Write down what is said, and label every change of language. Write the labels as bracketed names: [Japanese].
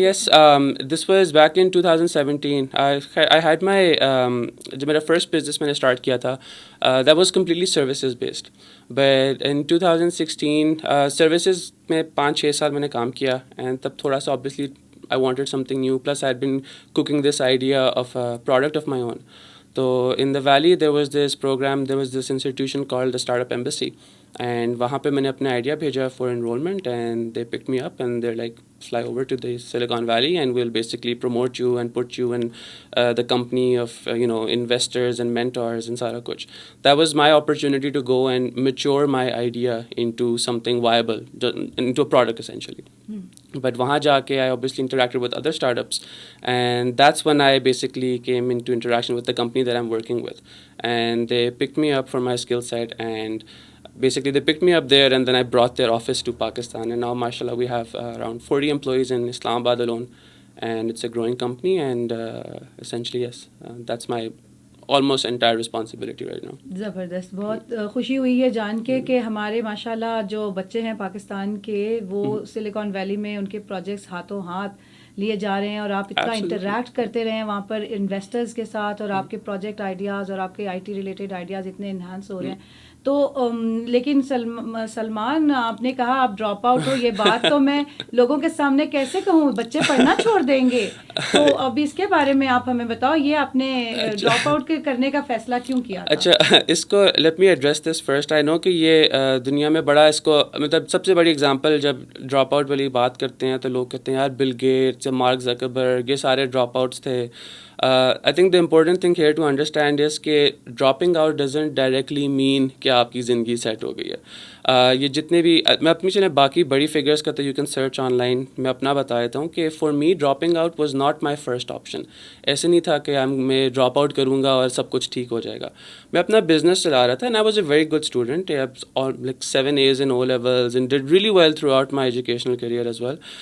[English] Yes, this was back in 2017. I had my [Urdu] جو میرا first business میں نے اسٹارٹ کیا تھا, [English] that was completely services based. But in 2016 services [Urdu] میں 5-6 سال میں نے کام کیا, [English] and [Urdu] تب تھوڑا سا [English] obviously I wanted something new. Plus I had been cooking this idea of a product of my own. So in the valley there was this program, there was this institution called the Startup Embassy. And [Urdu] وہاں پہ میں نے اپنا idea بھیجا [English] for enrolment, and they pick me up and there like fly over to the silicon valley and well basically promote you and put you in the company of investors and mentors and [Urdu] سارا کچھ. [English] That was my opportunity to go and mature my idea into something viable, into a product essentially. But [Urdu] وہاں جا کے [English] I obviously interacted with other startups, and that's when I basically came into interaction with the company that I'm working with, and they picked me up for my skill set, and basically they picked me up there, and then I brought their office to Pakistan, and now mashallah we have around 40 employees in Islamabad alone, and it's a growing company, and essentially yes, that's my almost entire responsibility right now. [Urdu] زبردست. بہت خوشی ہوئی ہے جان کے کہ ہمارے ماشاءاللہ جو بچے ہیں پاکستان کے وہ سلیکان ویلی میں ان کے پروجیکٹس ہاتھوں ہاتھ لیے جا رہے ہیں, اور آپ اتنا انٹریکٹ کرتے رہے ہیں وہاں پر انویسٹرز کے ساتھ, اور آپ کے پروجیکٹ آئیڈیاز اور آپ کے آئی ٹی ریلیٹڈ آئیڈیاز اتنے انہانس ہو رہے ہیں. تو لیکن سلمان آپ نے کہا آپ ڈراپ آؤٹ ہو, یہ بات تو میں لوگوں کے سامنے کیسے کہوں, بچے پڑھنا چھوڑ دیں گے. تو اب اس کے بارے میں آپ ہمیں بتاؤ, یہ آپ نے ڈراپ آؤٹ کرنے کا فیصلہ کیوں کیا تھا؟ اچھا, اس کو [English] Let me address this first. I know [Urdu] کہ یہ دنیا میں بڑا اس کو مطلب سب سے بڑی اگزامپل جب ڈراپ آؤٹ والی بات کرتے ہیں تو لوگ کہتے ہیں یار بل گیٹس, مارک زکربرگ, یہ سارے ڈراپ آؤٹس تھے. [English] I think the important thing here to understand is کہ dropping out doesn't directly mean [Urdu] کہ آپ کی زندگی سیٹ ہو گئی ہے. یہ جتنے بھی میں اپنی چلیں باقی بڑی فگرس کا تو [English] you can search online, [Urdu] میں اپنا بتا دیتا ہوں کہ [English] For me dropping out was not my first option. [Urdu] ایسے نہیں تھا کہ میں ڈراپ آؤٹ کروں گا اور سب کچھ ٹھیک ہو جائے گا. میں اپنا بزنس چلا رہا تھا, [English] And I was a very good student, like 7 years in O levels and did really well throughout my educational career as well.